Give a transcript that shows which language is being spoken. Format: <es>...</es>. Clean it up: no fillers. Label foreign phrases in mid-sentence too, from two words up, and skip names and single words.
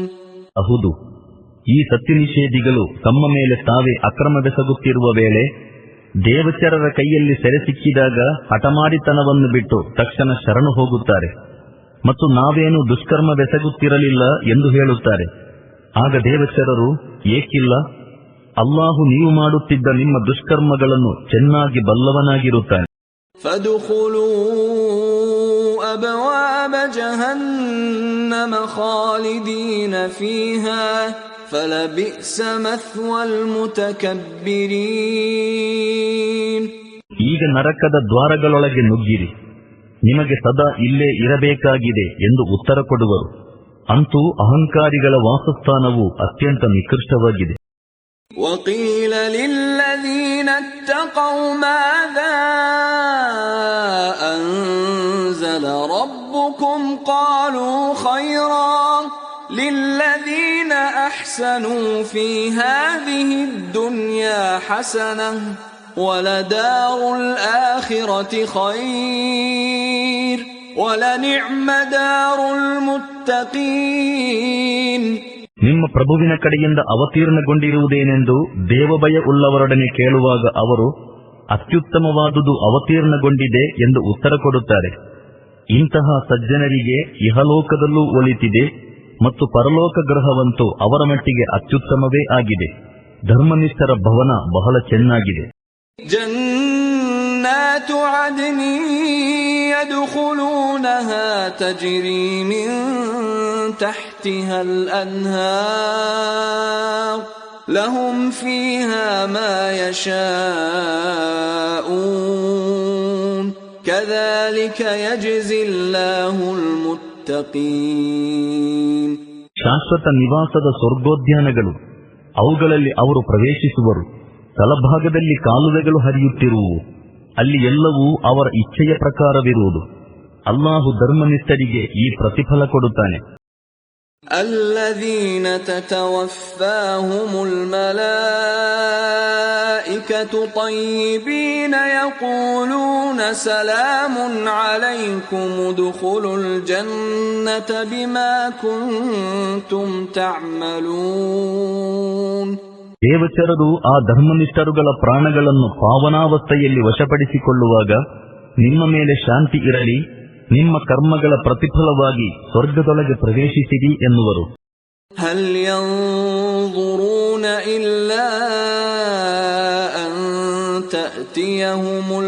<kn>ಹೌದು, ಈ ಸತ್ಯನಿಷೇಧಿಗಳು ತಮ್ಮ ಮೇಲೆ ತಾವೇ ಅಕ್ರಮವೆಸಗುತ್ತಿರುವ ವೇಳೆ ದೇವಚರರ ಕೈಯಲ್ಲಿ ಸೆರೆ ಸಿಕ್ಕಿದಾಗ ಹಠಮಾರಿತನವನ್ನು ಬಿಟ್ಟು ತಕ್ಷಣ ಶರಣು ಹೋಗುತ್ತಾರೆ ಮತ್ತು ನಾವೇನು ದುಷ್ಕರ್ಮವೆಸಗುತ್ತಿರಲಿಲ್ಲ ಎಂದು ಹೇಳುತ್ತಾರೆ. ಆಗ ದೇವಚರರು, ಏಕಿಲ್ಲ, ಅಲ್ಲಾಹು ನೀವು ಮಾಡುತ್ತಿದ್ದ ನಿಮ್ಮ ದುಷ್ಕರ್ಮಗಳನ್ನು ಚೆನ್ನಾಗಿ ಬಲ್ಲವನಾಗಿರುತ್ತಾನೆ.</kn> <ar>أبواب جهنم خالدين فيها فلبئس مثوى المتكبرين.</ar> <kn>ಈಗ ನರಕದ ದ್ವಾರಗಳೊಳಗೆ ನುಗ್ಗಿರಿ, ನಿಮಗೆ ಸದಾ ಇಲ್ಲೇ ಇರಬೇಕಾಗಿದೆ ಎಂದು ಉತ್ತರ ಕೊಡುವರು. ಅಂತೂ ಅಹಂಕಾರಿಗಳ ವಾಸಸ್ಥಾನವು ಅತ್ಯಂತ ನಿಕೃಷ್ಟವಾಗಿದೆ.</kn> <ar>وقيل للذين اتقوا ماذا أنزل ربكم قالوا خيرا للذين أحسنوا أحسنوا في هذه الدنيا حسنة ولدار الآخرة خير ولنعم دار المتقين.</ar> <kn>ನಿಮ್ಮ ಪ್ರಭುವಿನ ಕಡೆಯಿಂದ ಅವತೀರ್ಣಗೊಂಡಿರುವುದೇನೆಂದು ದೇವಭಯ ಉಳ್ಳವರೊಡನೆ ಕೇಳುವಾಗ ಅವರು ಅತ್ಯುತ್ತಮವಾದುದು ಅವತೀರ್ಣಗೊಂಡಿದೆ ಎಂದು ಉತ್ತರ ಕೊಡುತ್ತಾರೆ. ಇಂತಹ ಸಜ್ಜನರಿಗೆ ಇಹಲೋಕದಲ್ಲೂ ಒಲಿತಿದೆ ಮತ್ತು ಪರಲೋಕ ಗೃಹವಂತೂ ಅವರ ಮಟ್ಟಿಗೆ ಅತ್ಯುತ್ತಮವೇ ಆಗಿದೆ. ಧರ್ಮನಿಷ್ಠರ ಭವನ ಬಹಳ ಚೆನ್ನಾಗಿದೆ.</kn> <ar>جنات عدن يدخلونها تجري من تحتها الأنهار لهم فيها ما يشاءون كذلك يجزي الله المتقين.</ar> <kn>ಶಾಶ್ವತ ನಿವಾಸದ ಸ್ವರ್ಗೋದ್ಯಾನಗಳು, ಅವುಗಳಲ್ಲಿ ಅವರು ಪ್ರವೇಶಿಸುವರು. ತಲಭಾಗದಲ್ಲಿ ಕಾಲುವೆಗಳು ಹರಿಯುತ್ತಿರುವು, ಅಲ್ಲಿ ಎಲ್ಲವೂ ಅವರ ಇಚ್ಛೆಯ ಪ್ರಕಾರವಿರುವುದು. ಅಲ್ಲಾಹು ಧರ್ಮನಿಷ್ಠರಿಗೆ ಈ ಪ್ರತಿಫಲ ಕೊಡುತ್ತಾನೆ.</kn> <ar>الذين تتوفاهم الملائكة طيبين يقولون سلام عليكم ادخلوا الجنة بما كنتم تعملون.</ar> <kn>ದೇವಚರರು ಆ ಧರ್ಮನಿಷ್ಠರುಗಳ ಪ್ರಾಣಗಳನ್ನು ಪಾವನಾವಸ್ಥೆಯಲ್ಲಿ ವಶಪಡಿಸಿಕೊಳ್ಳುವಾಗ ನಿಮ್ಮ ಮೇಲೆ ಶಾಂತಿ ಇರಲಿ, ನಿಮ್ಮ ಕರ್ಮಗಳ ಪ್ರತಿಫಲವಾಗಿ ಸ್ವರ್ಗದೊಳಗೆ ಪ್ರವೇಶಿಸಿರಿ ಎನ್ನುವರು.</kn> <ar>هل ينظرون إلا أن تأتيهم</ar>